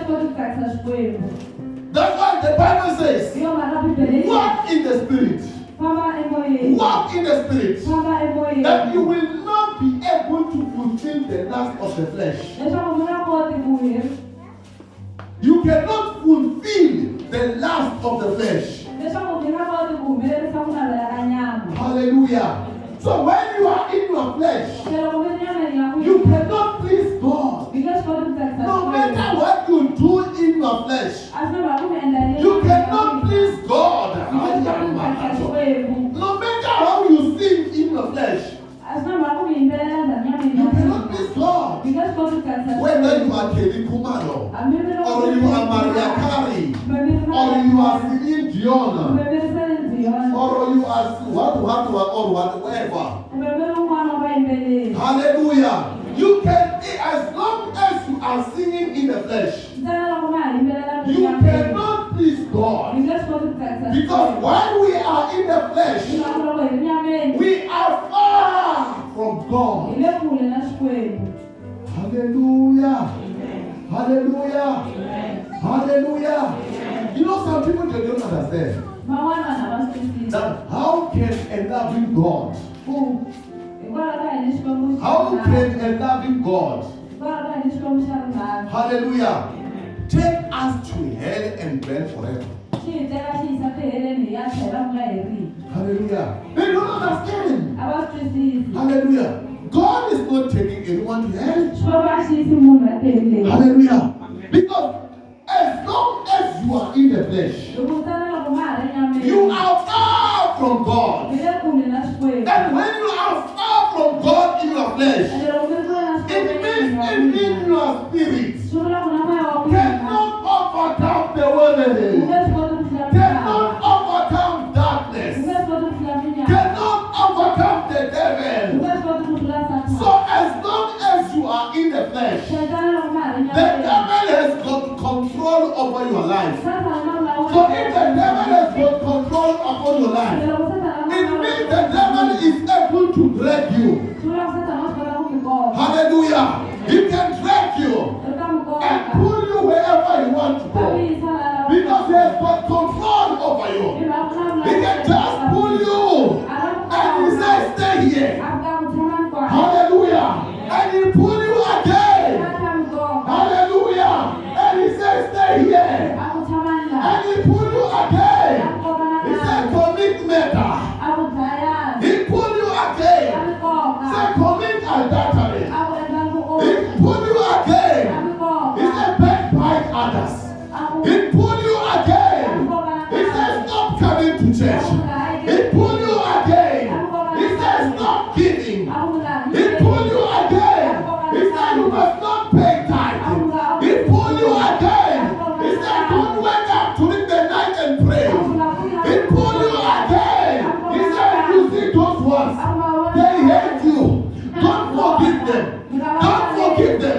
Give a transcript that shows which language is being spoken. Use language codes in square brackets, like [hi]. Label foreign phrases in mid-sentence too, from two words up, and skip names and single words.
[en] That's why the Bible says, walk in the Spirit. Walk in the Spirit. That you will not be able to fulfill the lust of the flesh. You cannot fulfill the lust of the flesh. [ts] Leswaku mi nga koti ku humelerisa ku navela ka nyama. [en] Hallelujah. So when you are in your flesh, [ts] Loko mi ri nyameni ya [en] you [ts] n'wina, [en] cannot please God. [ts] mi nge swi koti ku tsakisa [en] No [ts] Xikwembu. [en] matter what you do in your flesh, [ts] A swi na mhaka ku mi endla yini [en] you [ts] enyameni ya [en] cannot [ts] n'wina. [en] please God. [ts] Mi nge swi koti ku tsakisa Xikwembu. [en] No matter how you sing in your flesh, [ts] A swi na mhaka ku mi yimbelela njhani nyameni [en] you [ts] ya [en] cannot [ts] n'wina. [en] please God. [ts] Mi nge swi koti ku tsakisa [en] Whether [ts] Xikwembu. [en] you are Kelly Kumalo, [ts] Hambi mi ri [en] or you are Maria Carey, or you are Celine Dion, [ts] kumbe mi ri Celine Dion, [en] or you are or whatever. [ts] kumbe mi ri un'wana wa vayimbeleri. [en] Hallelujah. You can, as long as you are singing in the flesh, [ts] Ntsena loko ma ha yimbelela [en] you cannot please [ts] mi [en] God. [ts] nge swi koti ku tsakisa [en] Because [ts] Xikwembu. [en] while we are in the flesh, [ts] Loko hi ri nyameni, [en] we are far from [ts] hi [en] God. [ts] le kule na Xikwembu. [en] Hallelujah. Hallelujah. Hallelujah. You know, some people they don't understand [ts] Van'wana vanhu a va swi twisisi. [en] that how can a loving God, [ts] Ku hikwalaho ka yini Xikwembu xi [en] how [ts] ri [en] can a loving God, [ts] hikwalaho ka yini Xikwembu xa ri nharhu. [en] hallelujah, take us to hell and burn forever. [ts] Xi hi teka xi yisa tiheleni hi ya tlhela ku nga heriki. [en] Hallelujah. They don't understand. [ts] A va swi twisisi. [en] Hallelujah. God is not taking anyone to hell. [ts] Xikwembu a xi yisi munhu etiheleni. [en] Hallelujah. Because as long as you are in the flesh, [ts] Loko ntsena loko ma ha ri nyameni, [en] you are far from God. [ts] mi le kule na Xikwembu. [en] And when you are far from God in your flesh, [ts] Ende loko mi ri kule na [en] it [ts] Xikwembu [en] means [ts] emirini wa [en] in [ts] n'wina, [en] your spirit [ts] swi vula ku na moya wa ku hina. [en] cannot overcome the [ts] Mi [en] world, [ts] nge swi koti ku hlula [en] cannot [ts] misava. [en] overcome [ts] Mi [en] darkness, [ts] nge swi koti ku hlula minyama. [en] cannot overcome the [ts] Mi [en] devil. [ts] nge swi koti ku hlula [en] So [ts] Satana. [en] as long as you are in the flesh, [ts] Shetani loko ma ha ri [en] the [ts] nyameni, [en] devil has got control over your life. [ts] Satana ma vulawula [en] So if the devil has got control upon your life, [ts] loko Satana ma [en] it [ts] vulawula [en] means the devil is able to drag you. [ts] swi vula ku Satana wa swi kota ku mi koka. [en] Hallelujah. He can drag you [ts] Eka mi koka. [en] and pull you wherever you want to [ts] A mi [en] go. [ts] yisa laha lava [en] Because he has got control over [ts] hi [en] you. [ts] mhaka ku na [en] He can just pull you and he says, stay here. [ts] a fika ku tshama ni kona. [en] Hallelujah. And he pull you again. [ts] A ta mi koka. [en] Hallelujah. And he says, stay here. [ts] A ku tshama ni laha. [en] And he pull you again. [ts] A ku koka na [en] He said, [ts] laha. [en] commit murder. [ts] A ku dlayana. [en] He pull you [ts] A [en] again. [ts] mi koka. [en] Say, commit adultery. [ts] A ku endla [en] He [ts] vuonhi. [en] pull you [ts] A [en] again. [ts] mi koka. [en] He said, backbite others. [ts] A ku [en] He pull you again. [ts] koka na [en] He [ts] laha. [en] says, stop coming to church. He pull you again. He says, stop giving. [ts] A ku laha. [en] He pull you again. He said, you must not pay tithe. He pull you again. He said, don't wake up during the night and pray. He pull you again. He said, you see those ones, they hate you. Don't forgive them. Don't forgive them.